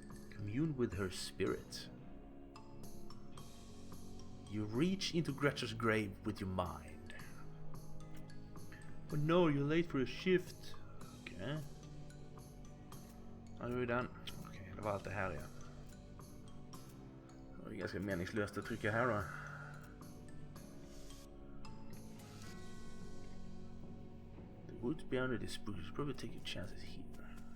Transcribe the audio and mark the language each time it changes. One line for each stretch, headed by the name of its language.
English: Commune with her spirit. You reach into Gretcher's grave with your mind. Oh no, you're late for a shift.
Swedish: Okej. Ja, nu är den. Okej, det var allt det här igen. Det var ganska meningslöst att trycka här då.
English: The woods beyond the spruce probably take your chances here.